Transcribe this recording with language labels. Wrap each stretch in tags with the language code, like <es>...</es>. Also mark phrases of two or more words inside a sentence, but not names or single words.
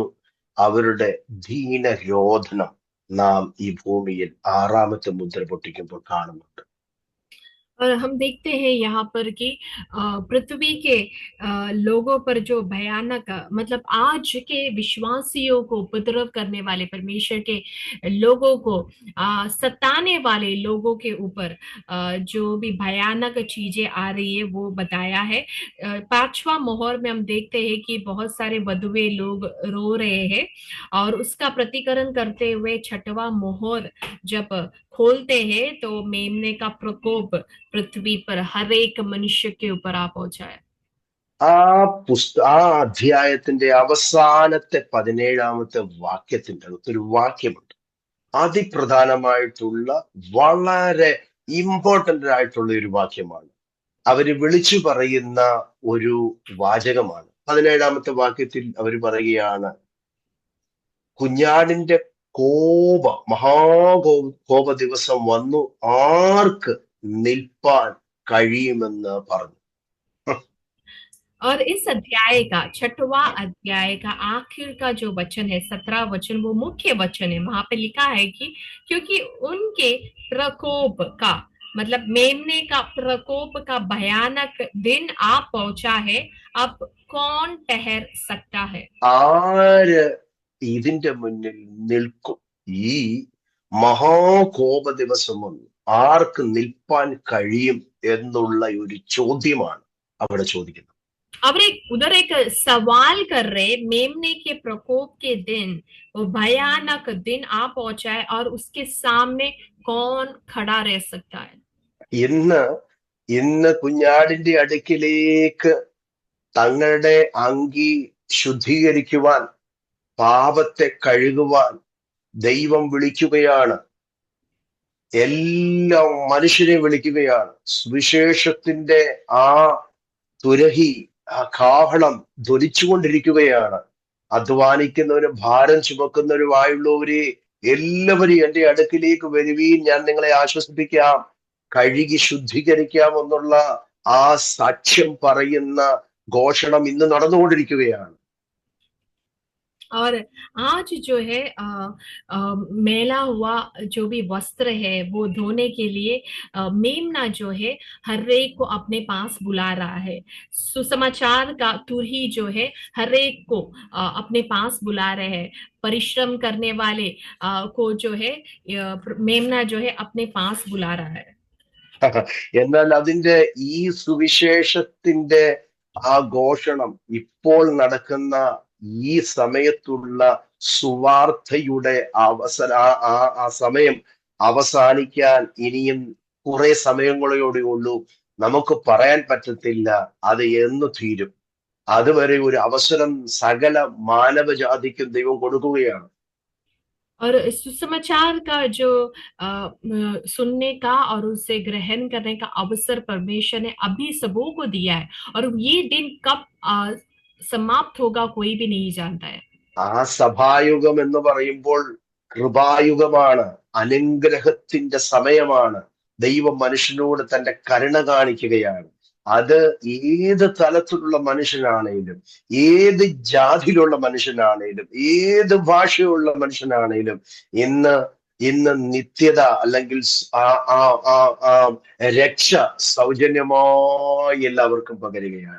<ml>അവരുടെ ദീനരോധനം നാം ഈ ഭൂമിയിൽ ആറാമത്തെ മുദ്ര പൊട്ടിക്കുമ്പോൾ കാണുന്നുണ്ട്.</ml> <hi>और हम देखते हैं यहाँ पर कि पृथ्वी के लोगों पर जो भयानक मतलब आज के विश्वासियों को उपद्रव करने वाले परमेश्वर के लोगों को सताने वाले लोगों के ऊपर जो भी भयानक चीजें आ रही है वो बताया है। पांचवा मोहर में हम देखते हैं कि बहुत सारे वधुए लोग रो रहे हैं और उसका प्रतिकरण करते हुए छठवां मोहर जब खोलते हैं तो मेमने का प्रकोप पृथ्वी पर हर एक मनुष्य के ऊपर आ पहुंचा है।</hi> <ml>ആ അധ്യായത്തിന്റെ അവസാനത്തെ 17-ാമത്തെ വാക്യത്തിന്റെ അകത്തൊരു വാക്യമുണ്ട്. അതിപ്രധാനമായിട്ടുള്ള വളരെ ഇമ്പോർട്ടന്റ് ആയിട്ടുള്ള ഒരു വാക്യമാണ്. അവര് വിളിച്ചു പറയുന്ന ഒരു വാചകമാണ്. 17-ാമത്തെ വാക്യത്തിൽ അവർ പറയുകയാണ്, കുഞ്ഞാടിന്റെ കോപ ദിവസം വന്നു, ആർക്ക് നിൽപ്പാൻ കഴിയുമെന്ന് പറഞ്ഞു.</ml> <hi>और इस अध्याय का छठवां अध्याय का आखिर का जो वचन है 17 वचन वो मुख्य वचन है। वहां पे लिखा है कि क्योंकि उनके प्रकोप का मतलब मेमने का प्रकोप का भयानक दिन आ पहुंचा है, अब कौन ठहर सकता है।</hi> <ml>ആര് ഇതിന്റെ മുന്നിൽ നിൽക്കും? ഈ മഹാകോപ ദിവസം വന്നു, ആർക്ക് നിൽപ്പാൻ കഴിയും എന്നുള്ള ഒരു ചോദ്യമാണ് അവിടെ ചോദിക്കുന്നത്.</ml> <hi>अब उधर एक सवाल कर रहे, मेमने के प्रकोप के दिन वो भयानक दिन आ पहुंचा है और उसके सामने कौन खड़ा रह सकता है।</hi> <ml>ഇന്ന് ഇന്ന് കുഞ്ഞാടിന്റെ അടുക്കിലേക്ക് തങ്ങളുടെ അങ്കി ശുദ്ധീകരിക്കുവാൻ, പാപത്തെ കഴുകുവാൻ ദൈവം വിളിക്കുകയാണ്. എല്ലാ മനുഷ്യരെ വിളിക്കുകയാണ്. സുവിശേഷത്തിന്റെ ആ തുരഹി, ആ കാഹളം ധ്വനിച്ചുകൊണ്ടിരിക്കുകയാണ്. അധ്വാനിക്കുന്നവരും ഭാരം ചുമക്കുന്നവരുമായുള്ളവരെ എല്ലാവരും എന്റെ അടുക്കിലേക്ക് വരുവീൻ, ഞാൻ നിങ്ങളെ ആശ്വസിപ്പിക്കാം, കഴുകി ശുദ്ധീകരിക്കാം എന്നുള്ള ആ സാക്ഷ്യം പറയുന്ന ഘോഷണം ഇന്ന് നടന്നുകൊണ്ടിരിക്കുകയാണ്.</ml> <hi>और आज जो है मेला हुआ जो भी वस्त्र है वो धोने के लिए मेमना जो है हर एक को अपने पास बुला रहा है। सुसमाचार का तुरही जो है हर एक को अपने पास बुला रहे हैं। परिश्रम करने वाले को जो है मेमना जो है अपने पास बुला रहा है।</hi> <ml>എന്നാൽ അതിന്റെ ഈ സുവിശേഷത്തിന്റെ ആ ഘോഷണം ഇപ്പോൾ നടക്കുന്ന ഈ സമയത്തുള്ള സുവാർത്തയുടെ ആ സമയം അവസാനിക്കാൻ ഇനിയും കുറെ സമയങ്ങളോടെ ഉള്ളൂ. നമുക്ക് പറയാൻ പറ്റത്തില്ല അത് എന്ന് തീരും. അതുവരെ ഒരു അവസരം സകല മാനവജാതിക്കും ദൈവം കൊടുക്കുകയാണ്.</ml> <hi>और सुसमाचार का जो सुनने का और उसे ग्रहण करने का अवसर परमेश्वर ने अभी सबों को दिया है और ये दिन कब समाप्त होगा कोई भी नहीं जानता है।</hi> <ml>ആ സഭായുഗം എന്ന് പറയുമ്പോൾ കൃപായുഗമാണ്, അനുഗ്രഹത്തിന്റെ സമയമാണ്. ദൈവം മനുഷ്യനോട് തന്റെ കരുണ കാണിക്കുകയാണ്. അത് ഏത് തലത്തിലുള്ള മനുഷ്യനാണേലും, ഏത് ജാതിയിലുള്ള മനുഷ്യനാണേലും, ഏത് ഭാഷയുള്ള മനുഷ്യനാണേലും ഇന്ന് ഇന്ന് നിത്യത അല്ലെങ്കിൽ രക്ഷ സൗജന്യമായി എല്ലാവർക്കും പകരുകയാണ്.</ml>